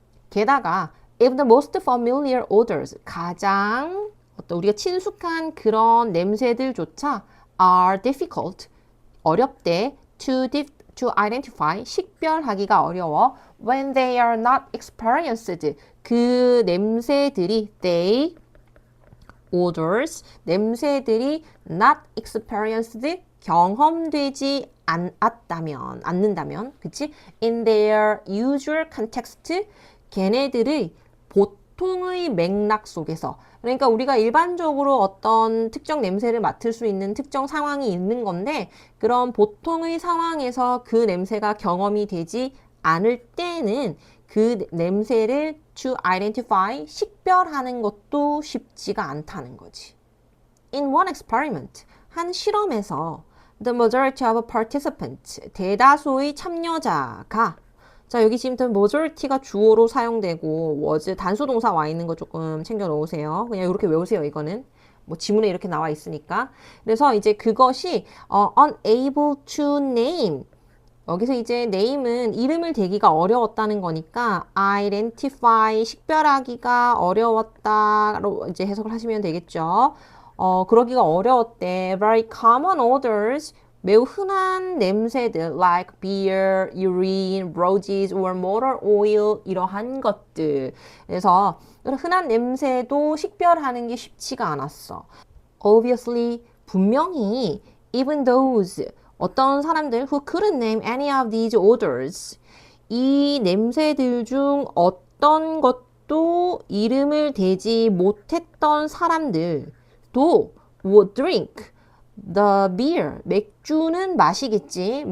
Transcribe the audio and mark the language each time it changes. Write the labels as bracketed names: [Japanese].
[Korean] 게다가, [English] if the most familiar odors, [Korean] 가장 어떤 우리가 친숙한 그런 냄새들조차 [English] are difficult, [Korean] 어렵대 [English] to identify, [Korean] 식별하기가 어려워 [English] when they are not experienced, [Korean] 그 냄새들이 [English] they odors, [Korean] 냄새들이 [English] not experienced, [Korean] 경험되지 않는다면, 그치? [English] in their usual context, [Korean] 걔네들의 보통의 맥락 속에서, 그러니까 우리가 일반적으로 어떤 특정 냄새를 맡을 수 있는 특정 상황이 있는 건데 그런 보통의 상황에서 그 냄새가 경험이 되지 않을 때는 그 냄새를 [English] to identify, [Korean] 식별하는 것도 쉽지가 않다는 거지. [English] In one experiment, [Korean] 한 실험에서 [English] the majority of participants, [Korean] 대다수의 참여자가 자, 여기 지금 majority가 주어로 사용되고 was 단수 동사 와 있는 거 조금 챙겨 놓으세요. 그냥 이렇게 외우세요, 이거는. 뭐 지문에 이렇게 나와 있으니까. 그래서 이제 그것이 [English] unable to name. [Korean] 여기서 이제 name은 이름을 대기가 어려웠다는 거니까 identify, 식별하기가 어려웠다로 이제 해석을 하시면 되겠죠. 그러기가 어려웠대. [English] Very common odors. [Korean] 매우 흔한 냄새들 [English] like beer, urine, roses or motor oil [Korean] 이러한 것들. 그래서 흔한 냄새도 식별하는 게 쉽지가 않았어. [English] Obviously, [Korean] 분명히 [English] even those [Korean] 어떤 사람들 [English] who couldn't name any of these odors [Korean] 이 냄새들 중 어떤 것도 이름을 대지 못했던 사람들도 [English] would drink the beer, [Korean] 맥주는 마시겠지.